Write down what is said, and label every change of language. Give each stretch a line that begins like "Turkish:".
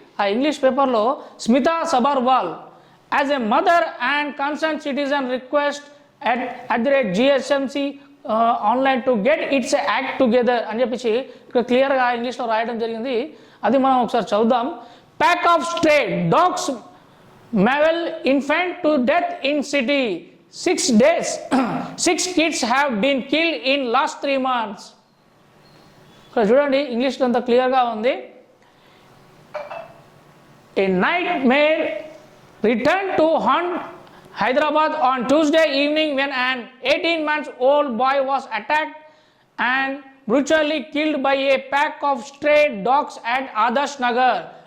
Telugu: ఆ ఇంగ్లీష్ పేపర్లో
English: Smita Sabharwal as a mother and concern citizen request at the GSMC online to get its act together
Telugu: అని చెప్పేసి ఇక్కడ క్లియర్గా ఇంగ్లీష్లో రాయడం జరిగింది. అది మనం ఒకసారి చదువుదాం.
English: Pack of stray dogs maul infant to death in city. 6 days 6 kids have been killed in last 3 months.
Telugu: ఇక్కడ చూడండి ఇంగ్లీష్లో అంతా క్లియర్గా ఉంది.
English: A nightmare returned to haunt Hyderabad on Tuesday evening when an 18-month-old boy was attacked and brutally killed by a pack of stray dogs at Adarsh Nagar.